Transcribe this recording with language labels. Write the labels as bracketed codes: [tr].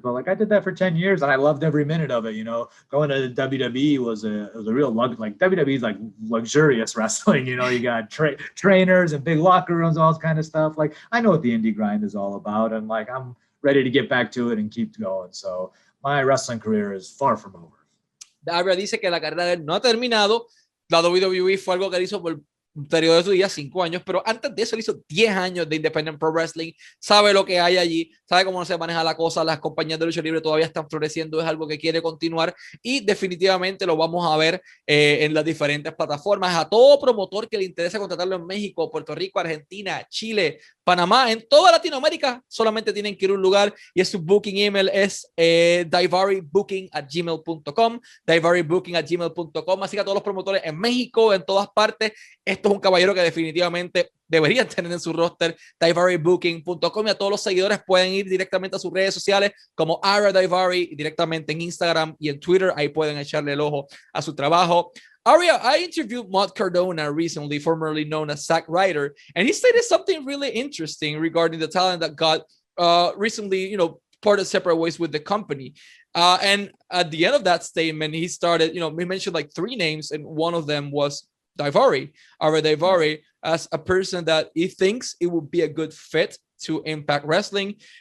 [en] But like I did that for 10 years and I loved every minute of it. You know, going to the WWE was a real like WWE is like luxurious wrestling. You know, you got trainers and big locker rooms, all this kind of stuff. Like I know what the indie grind is all about, and like I'm ready to get back to it and keep going. So my wrestling career is far from over. [es] Ariya dice que la carrera de él no ha terminado. La WWE fue algo que él hizo por un periodo de su día, 5 años, pero antes de eso él hizo 10 años de Independent Pro Wrestling, sabe lo que hay allí, sabe cómo se maneja la cosa, las compañías de lucha libre todavía están floreciendo, es algo que quiere continuar y definitivamente lo vamos a ver en las diferentes plataformas. A todo promotor que le interesa contratarlo en México, Puerto Rico, Argentina, Chile, Panamá, en toda Latinoamérica, solamente tienen que ir a un lugar y es su booking email es daivaribooking@gmail.com, daivaribooking@gmail.com, así que a todos los promotores en México, en todas partes, esto es un caballero que definitivamente deberían tener en su roster, daivaribooking.com, y a todos los seguidores pueden ir directamente a sus redes sociales como Ariya Daivari, directamente en Instagram y en Twitter, ahí pueden echarle el ojo a su trabajo. [en] Ariya, I interviewed Matt Cardona recently, formerly known as Zack Ryder, and he stated something really interesting regarding the talent that got recently, you know, parted separate ways with the company. And at the end of that statement, he started, you know, he mentioned like 3 names, and one of them was Daivari, Ariya Daivari, as a person that he thinks it would be a good fit to Impact Wrestling.